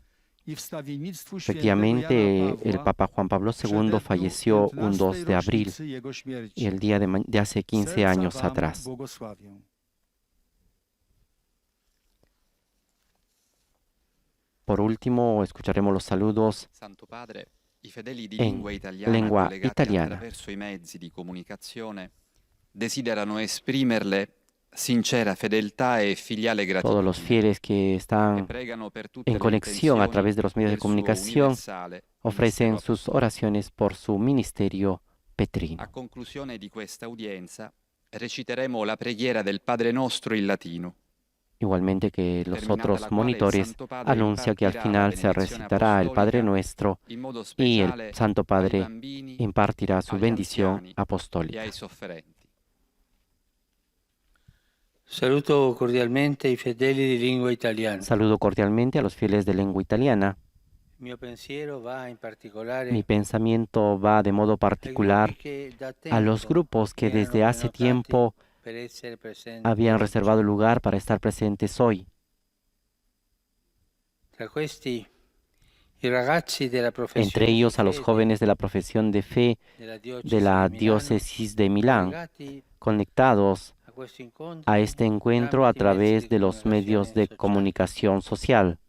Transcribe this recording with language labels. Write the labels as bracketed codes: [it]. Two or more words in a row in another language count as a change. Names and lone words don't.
[es] Efectivamente, el Papa Juan Pablo II falleció un 2 de abril, y el día de hace 15 años atrás. Por último, escucharemos los saludos [it] Santo Padre, i fedeli di [es] en lengua [it] collegati italiana. attraverso i mezzi di comunicazione desiderano esprimerle sincera fedeltà e filiale [es] Todos los [it] gratitudine. [es] fieles que están [it] Pregano per tutte [es] en [it] le [es] conexión a [it] intenzioni [es] través de los medios de [it] del suo [es] comunicación [it] universale [es] ofrecen [it] ministero [es] sus oraciones por su ministerio petrino. [it] A conclusione di questa udienza reciteremo la preghiera del Padre Nostro in latino. [es] Igualmente que los [it] terminata [es] otros [it] la quale il [es] monitores [it] Santo Padre [es] anuncia que al [it] impartirà [es] final [it] la [es] se [it] benedizione [es] recitará el Padre [it] apostolica [es] Nuestro [it] in modo [es] y [it] speciale [es] el Santo [it] ai [es] Padre [it] bambini, [es] impartirá su [it] agli [es] bendición [it] anziani e [es] apostólica. [it] ai sofferenti. Saluto cordialmente i fedeli di lingua italiana. [es] Saludo cordialmente a los fieles de lengua italiana. [it] Il mio pensiero va in particolare [es] Mi pensamiento va de modo particular a los grupos que desde hace tiempo [it] per essere presenti. [es] habían reservado lugar para estar presentes hoy. [it] Tra questi i ragazzi della professione [es] Entre ellos a los jóvenes de la profesión de fe de la diócesis de Milán, conectados [it] a questo incontro [es] a este encuentro a través de los medios de comunicación social.